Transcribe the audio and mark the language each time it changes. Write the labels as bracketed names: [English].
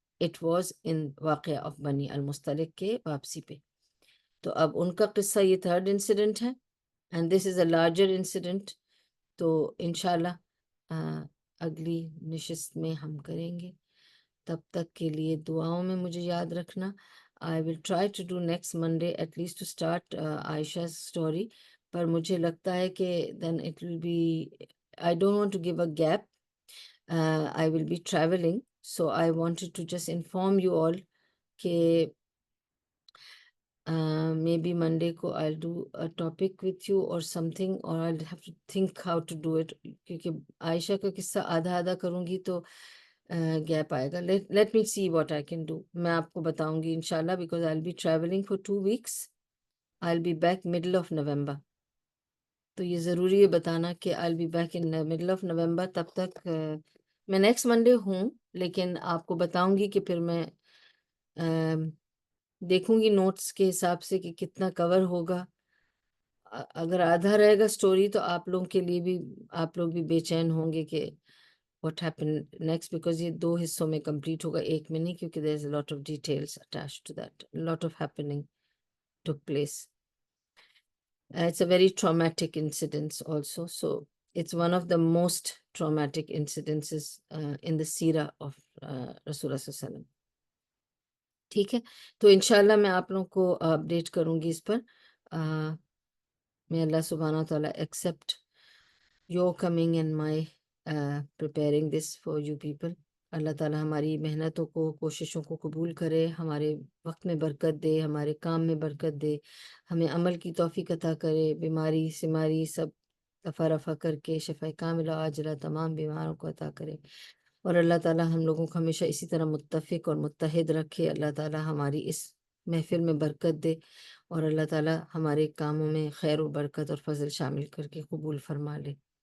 [English] It was in [Urdu] واقعہ of بنی المستلق کے واپسی پہ۔ تو اب ان کا قصہ یہ تھرڈ انسیڈنٹ ہے [English] and this is a larger incident. [Urdu] تو انشاءاللہ اگلی نشست میں ہم کریں گے۔ تب تک کے لیے دعاؤں میں مجھے یاد رکھنا۔ [English] I will try to do next Monday at least to start Aisha's story. [Urdu] پر مجھے لگتا ہے کہ [English] then it will be, I don't want to give a gap. I will be traveling, so I wanted to just inform you all کہ maybe Monday کو I'll do a topic with you or something, or I'll have to think how to do it. [Urdu] کیونکہ عائشہ کا قصہ آدھا آدھا کروں گی تو گیپ آئے گا۔ [English] Let me see what I can do. [Urdu] میں آپ کو بتاؤں گی انشاءاللہ [English] because I'll be traveling for 2 weeks. I'll be back middle of November. [Urdu] تو یہ ضروری ہے بتانا کہ [English] I'll be back in the middle of November. [Urdu] تب تک میں نیکسٹ منڈے ہوں، لیکن آپ کو بتاؤں گی کہ پھر میں دیکھوں گی نوٹس کے حساب سے کہ کتنا کور ہوگا۔ اگر آدھا رہے گا سٹوری تو آپ لوگوں کے لیے بھی، آپ لوگ بھی بے چین ہوں گے کہ [English] what happened next, because [Urdu] یہ 2 حصوں میں کمپلیٹ ہوگا، ایک میں نہیں، کیونکہ [English] there is a lot of details attached to that. A lot of happening took place. It's a very traumatic incident also. So it's one of the most traumatic incidences in the seerah of Rasulullah sallallahu alaihi wasallam. [Urdu] ٹھیک ہے، تو انشاءاللہ میں آپ لوگوں کو update کروں گی اس پر۔ [English] may Allah subhanahu wa ta'ala accept your coming and my preparing this for you people. [Urdu] اللہ تعالیٰ ہماری محنتوں کو، کوششوں کو قبول کرے، ہمارے وقت میں برکت دے، ہمارے کام میں برکت دے، ہمیں عمل کی توفیق عطا کرے، بیماری سماری سب دفع رفع کر کے شفا کاملہ عاجلہ تمام بیماروں کو عطا کرے، اور اللہ تعالیٰ ہم لوگوں کو ہمیشہ اسی طرح متفق اور متحد رکھے۔ اللہ تعالیٰ ہماری اس محفل میں برکت دے، اور اللہ تعالیٰ ہمارے کاموں میں خیر و برکت اور فضل شامل کر کے قبول فرما لے۔